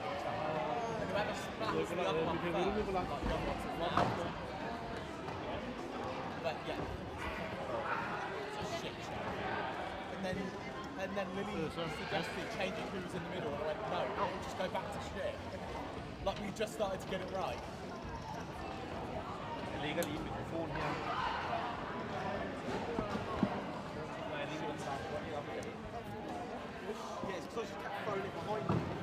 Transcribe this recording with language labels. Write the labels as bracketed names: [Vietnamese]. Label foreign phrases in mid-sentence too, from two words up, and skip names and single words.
[English] And whoever splats the other one first, like the other one's a one. But yeah. Shit show. And then Lily suggested changing who's in the middle, and I went, no, we'll just go back to shit. Like we just started to get it right. [Danish] Jeg lægger lige mikrofonen her. [English] Yeah, it's because you kept throwing it behind you.